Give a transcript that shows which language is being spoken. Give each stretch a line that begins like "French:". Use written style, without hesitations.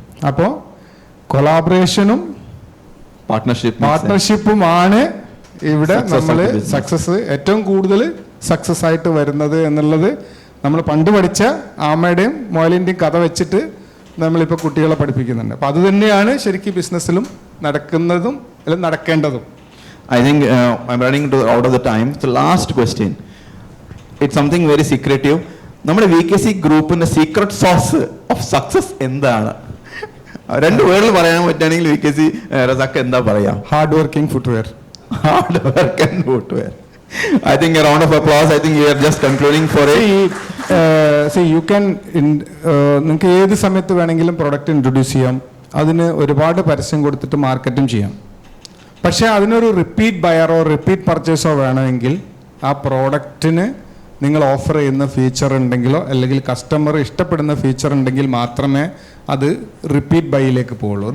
Malayalam: അപ്പോൾ കൊളാബറേഷനും പാർട്ട്ണർഷിപ്പുമാണ് ഇവിടെ നമ്മൾ സക്സസ്, ഏറ്റവും കൂടുതൽ സക്സസ് ആയിട്ട് വരുന്നത് എന്നുള്ളത് നമ്മൾ പണ്ട് പഠിച്ച ആമയുടെയും മുയലിൻ്റെയും കഥ വെച്ചിട്ട് നമ്മളിപ്പോൾ കുട്ടികളെ പഠിപ്പിക്കുന്നുണ്ട്. അപ്പോൾ അത് തന്നെയാണ് ശരിക്കും ബിസിനസ്സിലും നടക്കുന്നതും അല്ലെങ്കിൽ നടക്കേണ്ടതും.
English: I think I'm running out of the time. So last question. It's something very secretive.
Malayalam: നമ്മുടെ VKC ഗ്രൂപ്പിന്റെ സീക്രട്ട് സോസ് ഓഫ് സക്സസ് എന്താണ്? 2 വേർഡിൽ പറയാൻ പറ്റുകയാണെങ്കിൽ VKC റസാക്ക് എന്താ പറയാ?
English: Hard working footwear. Hard work and footwear. I think a round of applause. I think you are just concluding for it. You can
Malayalam: നിങ്ങൾക്ക് ഏത് സമയത്ത് വേണമെങ്കിലും പ്രൊഡക്റ്റ് ഇൻട്രൊഡ്യൂസ് ചെയ്യാം. അതിന് ഒരുപാട് പരസ്യം കൊടുത്തിട്ട് മാർക്കറ്റും ചെയ്യാം. പക്ഷേ അതിനൊരു റിപ്പീറ്റ് ബയറോ റിപ്പീറ്റ് പർച്ചേസോ വേണമെങ്കിൽ ആ പ്രോഡക്റ്റിന് നിങ്ങൾ ഓഫർ ചെയ്യുന്ന ഫീച്ചർ ഉണ്ടെങ്കിലോ അല്ലെങ്കിൽ കസ്റ്റമർ ഇഷ്ടപ്പെടുന്ന ഫീച്ചർ ഉണ്ടെങ്കിൽ മാത്രമേ അത് റിപ്പീറ്റ് ബൈയിലേക്ക് പോവുള്ളൂ.